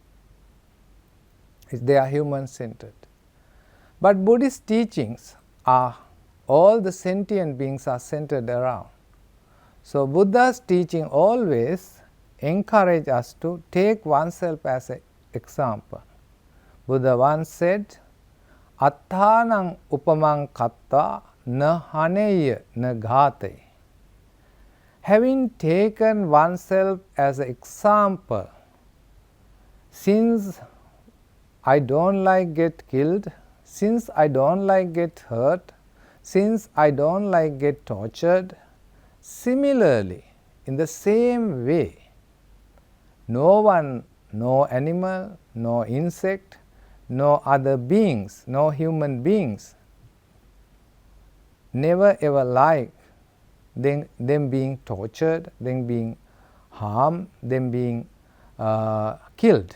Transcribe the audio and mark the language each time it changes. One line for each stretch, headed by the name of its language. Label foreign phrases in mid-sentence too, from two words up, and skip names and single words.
English: They are human-centered. But Buddhist teachings are, all the sentient beings are centered around. So Buddha's teaching always encourage us to take oneself as an example. Buddha once said,
Pali: Atthanang upamang katta na haneya na ghate.
English: Having taken oneself as an example, since I don't like get killed, since I don't like get hurt, since I don't like get tortured, similarly, in the same way, no one, no animal, no insect, no other beings, no human beings, never ever like them being tortured, them being harmed, them being killed.